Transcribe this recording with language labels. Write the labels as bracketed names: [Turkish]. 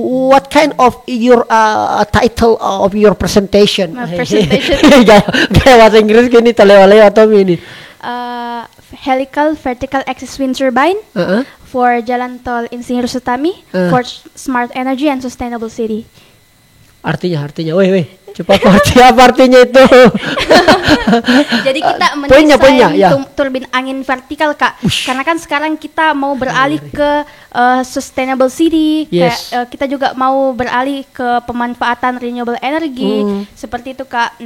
[English] What kind of your title of your presentation? My presentation. [Indonesian] Gaya bahasa Inggris gini terlewat-lewat atau ini? [English] Helical vertical axis wind turbine for Jalan Tol Insinyur Sutami for smart energy and sustainable city. [Indonesian] Artinya, weh, cepat apa artinya itu? Jadi kita Poinnya, ya. turbin angin vertikal, Kak. Karena kan sekarang kita mau beralih ke sustainable city, [English] Yes. [Indonesian] kita juga mau beralih ke pemanfaatan renewable energy, seperti itu, Kak.